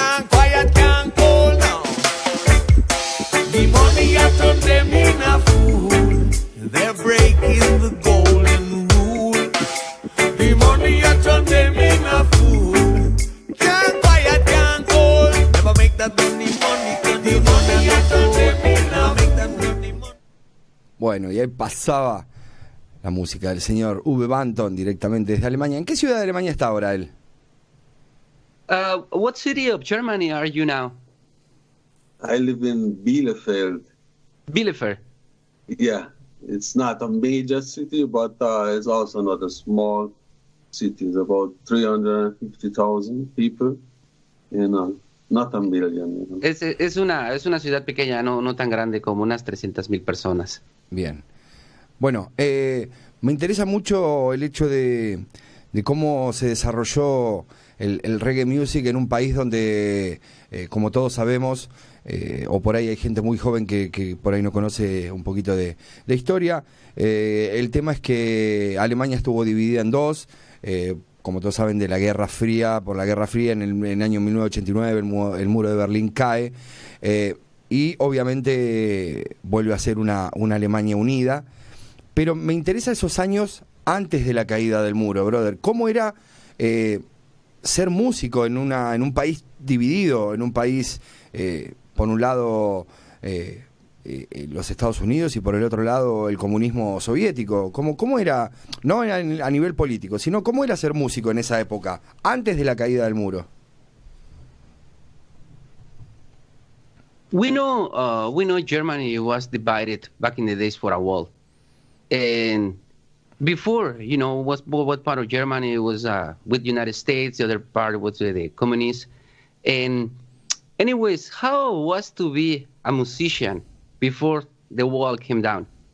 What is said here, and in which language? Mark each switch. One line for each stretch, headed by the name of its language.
English: Can't quiet, can't cold now. The money has turned them in a fool. They're breaking the golden rule. The money has turned them in a fool. Can't quiet, can't cold. Never make that money. The money has turned them in a fool.
Spanish: Bueno, y ahí pasaba la música del señor Uwe Banton directamente desde Alemania. ¿En qué ciudad de Alemania está ahora él?
English: What city of Germany are you now? I live in Bielefeld. Bielefeld. Yeah, it's not a major city, but it's also not a small city. It's about 350,000 people, you know, not a million. You know.
Spanish: Es una ciudad pequeña, no tan grande, como unas 300,000 personas. Bien. Bueno, me interesa mucho el hecho de cómo se desarrolló el reggae music en un país donde, como todos sabemos, o por ahí hay gente muy joven que por ahí no conoce un poquito de historia. El tema es que Alemania estuvo dividida en dos, como todos saben, por la Guerra Fría, en el año 1989 el muro de Berlín cae, y obviamente vuelve a ser una Alemania unida. Pero me interesa esos años antes de la caída del muro, brother. ¿Cómo era ser músico en un país dividido, en un país, por un lado, los Estados Unidos y por el otro lado el comunismo soviético? ¿Cómo era, no a nivel político, sino cómo era ser músico en esa época, antes de la caída del muro?
English: We know Germany was divided back in the days for a wall. And before, what part of Germany was with the United States, the other part was with the communists. And anyways, how it was to be a musician before the wall came down?